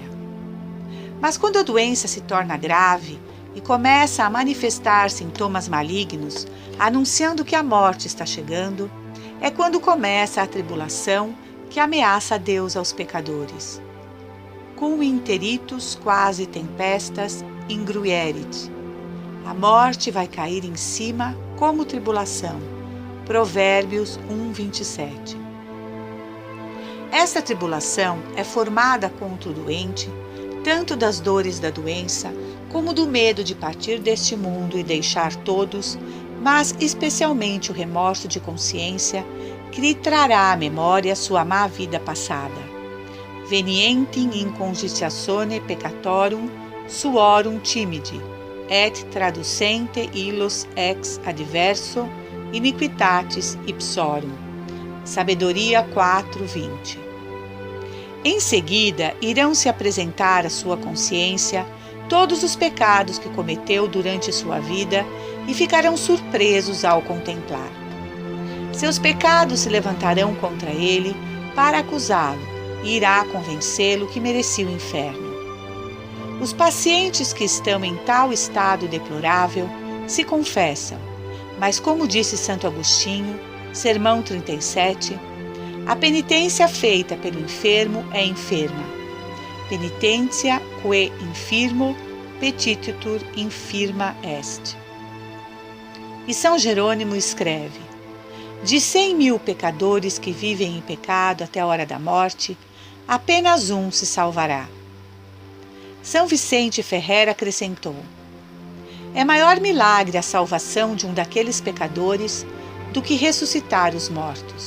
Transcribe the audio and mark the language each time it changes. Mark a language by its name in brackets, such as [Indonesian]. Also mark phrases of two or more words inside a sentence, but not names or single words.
[Portuguese] Mas quando a doença se torna grave e começa a manifestar sintomas malignos, anunciando que a morte está chegando, é quando começa a tribulação que ameaça a Deus aos pecadores. [Latin] Cum interitus quasi tempestas ingruerit. [Portuguese] A morte vai cair em cima como tribulação. Provérbios 1:27. Esta tribulação é formada contra o doente, tanto das dores da doença, como do medo de partir deste mundo e deixar todos, mas especialmente o remorso de consciência, que lhe trará à memória sua má vida passada. [Latin] Venientem in cogitatione peccatorum suorum timidi, et traducente illos ex adverso iniquitatis ipsorum. [Portuguese] Sabedoria 4:20. Em seguida, irão se apresentar à sua consciência todos os pecados que cometeu durante sua vida e ficarão surpresos ao contemplar. Seus pecados se levantarão contra ele para acusá-lo e irá convencê-lo que merecia o inferno. Os pacientes que estão em tal estado deplorável se confessam, mas como disse Santo Agostinho, Sermão 37, a penitência feita pelo enfermo é enferma. [Latin] Penitentia quae infirmo petitur infirma est. [Portuguese] E São Jerônimo escreve: de 100.000 pecadores que vivem em pecado até a hora da morte, apenas um se salvará. São Vicente Ferrer acrescentou: é maior milagre a salvação de um daqueles pecadores do que ressuscitar os mortos.